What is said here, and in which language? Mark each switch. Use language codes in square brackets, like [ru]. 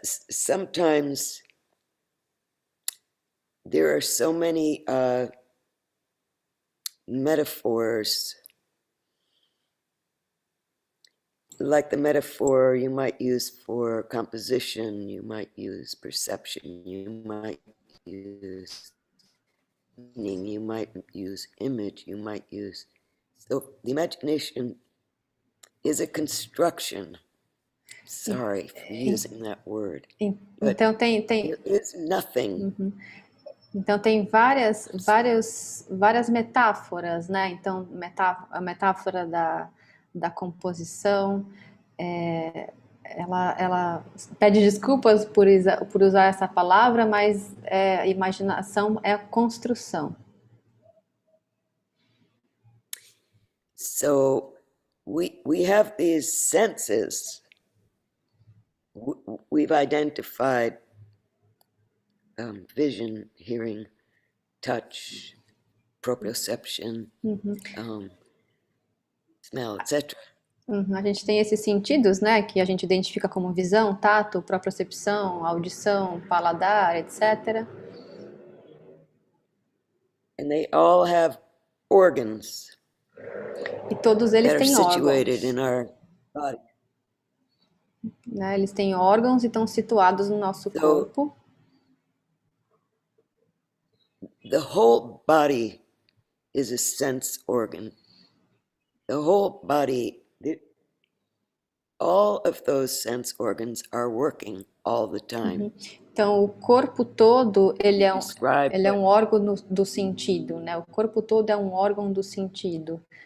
[en] Sometimes there are so many metaphors, like the metaphor you might use for composition, you might use perception, you might use meaning, you might use image, you might use. So the imagination is a construction. Sorry for using that word. [pt] Então tem [en] there is nothing. [pt] Então tem várias metáforas, né? Então a metáfora da composição, ela pede desculpas por usar essa palavra, mas a imaginação é a construção. [en] So we have these senses. We've identified vision, hearing, touch, proprioception, smell, etc. [pt] A gente tem esses sentidos, né, que a gente identifica como visão, tato, propriocepção, audição, paladar, etc. [en] And they all have organs. [pt] E todos eles têm [en] situated In our body. [pt] Né, eles têm órgãos e estão situados no nosso corpo. [en] The whole body is a sense organ. The whole body, all of those sense organs are working all the time. [pt] Então, o corpo todo, ele é um órgão do sentido, né? O corpo todo é um órgão do sentido.